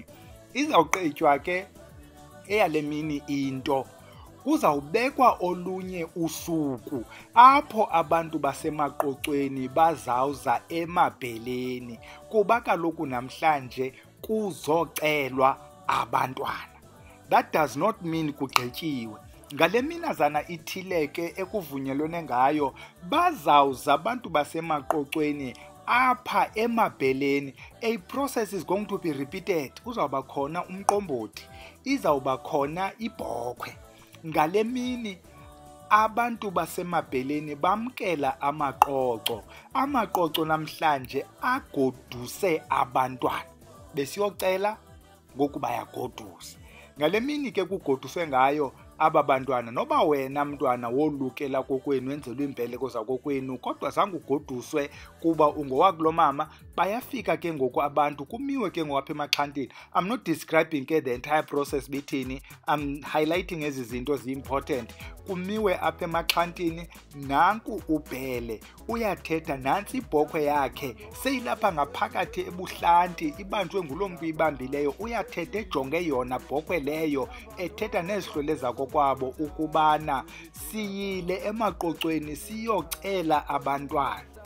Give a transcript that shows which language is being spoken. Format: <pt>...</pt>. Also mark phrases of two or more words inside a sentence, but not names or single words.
<xh>Izawuqitywa ke eyale mini into, kuzawubekwa olunye usuku apho abantu basemaqoqweni bazawuza emabheleni kuba kaloku namhlanje kuzocelwa abantwana.</xh> <en>That does not mean</en> <xh>kugqityiwe. Ngale minazana ithile ke ekuvunyelwene ngayo bazawuza abantu basemaqoqweni apha emabheleni.</xh> <en>A process is going to be repeated.</en> <xh>Uzawuba khona umqombothi, izawuba khona ibhokhwe. Ngale mini abantu basemabheleni bamkela amaqoqo. Amaqoqo namhlanje agoduse abantwana. Besiyocela ngoku bayagodusa. Ngale mini ke kugoduswe ngayo aba bantwana, noba wena mntwana wolukela kokwenu wenzelwe imbeleko zakokwenu kodwa zange ugoduswe kuba ungowakulo mama, bayafika ke ngoku abantu kumiwe ke ngoku apha emaxhantini.</xh> <en>I'm not describing ke the entire process bithini, I'm highlighting</en> <xh>ezi zinto zi-important. Kumiwe apha emaxhantini, nanku ubhele uyathetha, nantsi ibhokhwe yakhe seyilapha ngaphakathi ebuhlanti ibanjwe nguloo mntu ibambileyo. Uyathetha ejonge yona bhokhwe leyo, ethetha nezihlwele zakokwabo ukubana siyile emaqoqweni siyocela abantwana.</xh>